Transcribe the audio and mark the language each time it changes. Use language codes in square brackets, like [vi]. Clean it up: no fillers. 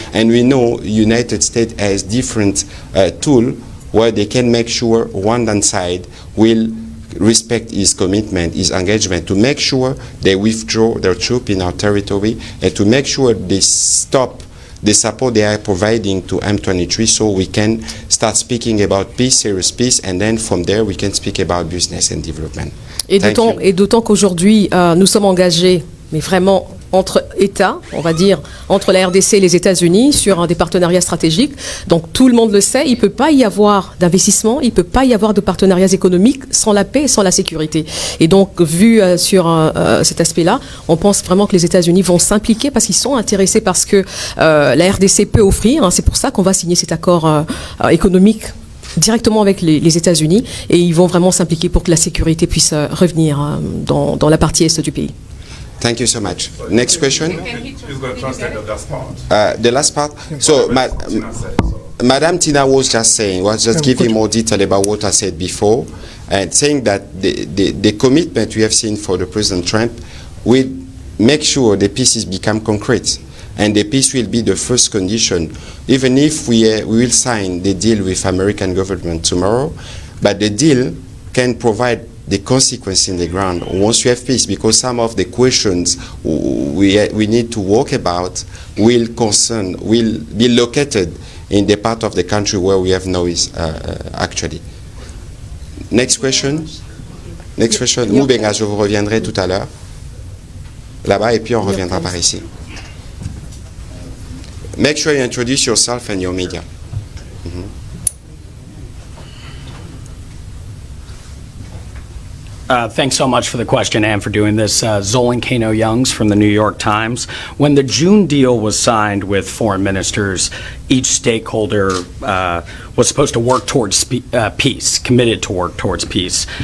[en] And we know United States has different tools where they can make sure Rwandan side will respect his commitment, his engagement, to make sure they withdraw their troops in our territory and to make sure they stop the support they are providing to M23 so we can start speaking about peace, serious peace, and then from there we can speak about business and development. [fr] Et d'autant qu'aujourd'hui, nous sommes engagés, mais vraiment entre États, on va dire, entre la RDC et les États-Unis sur des partenariats stratégiques. Donc tout le monde le sait, il ne peut pas y avoir d'investissement, il ne peut pas y avoir de partenariats économiques sans la paix et sans la sécurité. Et donc, vu sur cet aspect-là, on pense vraiment que les États-Unis vont s'impliquer parce qu'ils sont intéressés parce que la RDC peut offrir. Hein, c'est pour ça qu'on va signer cet accord économique directement avec les États-Unis et ils vont vraiment s'impliquer pour que la sécurité puisse revenir dans la partie est du pays. [en] Thank you so much. Next question. Who's going to translate the last part? The last part. So, Madame Tina was just saying, was just giving more detail about what I said before, and saying that the commitment we have seen for the President Trump will make sure the pieces become concrete, and the peace will be the first condition. Even if we will sign the deal with American government tomorrow, but the deal can provide the consequence in the ground once you have peace, because some of the questions we need to work about will be located in the part of the country where we have noise actually. Next question. Next question. [fr] Moubenga, je vous reviendrai tout à l'heure. Là-bas, et puis on reviendra par ici. [en] Make sure you introduce yourself and your media. Thanks so much for the question and for doing this. Zolan Kano-Youngs from the New York Times. When the June deal was signed with foreign ministers, each stakeholder was supposed to work towards peace, committed to work towards peace.